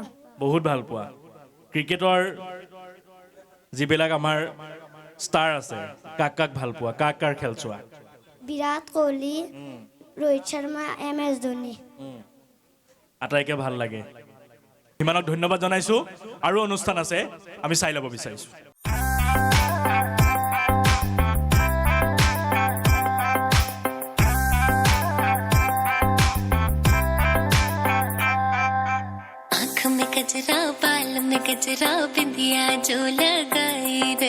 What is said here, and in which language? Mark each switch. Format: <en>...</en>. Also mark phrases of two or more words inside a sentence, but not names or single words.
<as>বহুত ভাল পোৱা ক্ৰিকেটৰ যিবিলাক আমাৰ ষ্টাৰ আছে কাক ভাল পোৱা কাৰ খেল চোৱা বিৰাট কোহলি ৰোহিত শৰ্মা MS ধোনী আটাইকে ভাল লাগে সিমানক ধন্যবাদ জনাইছো আৰু অনুষ্ঠান আছে আমি চাই ল'ব বিচাৰিছো</as> <hi>आँख में गजरा बाल में गजरा बिंदिया जो लगाई रे</hi>